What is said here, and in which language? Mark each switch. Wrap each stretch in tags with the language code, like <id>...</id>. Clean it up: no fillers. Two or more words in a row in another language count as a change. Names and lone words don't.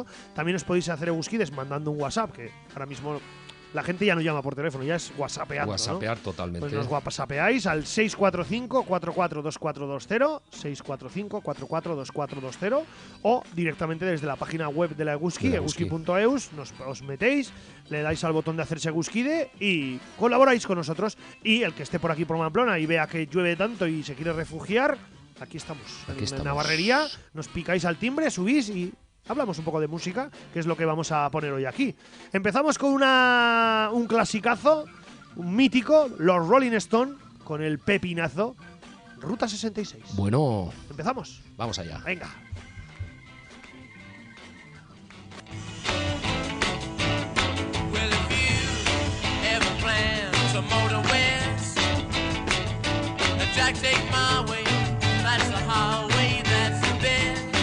<es>También os podéis hacer Eguzkides mandando un WhatsApp, que ahora mismo la gente ya no llama por teléfono, ya es whatsappeando, WhatsAppear ¿no? totalmente. Pues nos whatsappeáis al 645 442420, 645 442420 o directamente desde la página web de la Eguzki, eguzki.eus, os metéis, le dais al botón de hacerse Eguzkide y colaboráis con nosotros. Y el que esté por aquí por Pamplona y vea que llueve tanto y se quiere refugiar, aquí estamos, en Navarrería, nos picáis al timbre, subís y hablamos un poco de música, que es lo que vamos a poner hoy aquí. Empezamos con un clasicazo, un mítico, los Rolling Stone, con el pepinazo, Ruta 66. Bueno. ¿Empezamos? Vamos allá. Venga.</es> <en>Well, if you ever plan to motor west, Jack, take my way. That's the highway, that's the best.</en>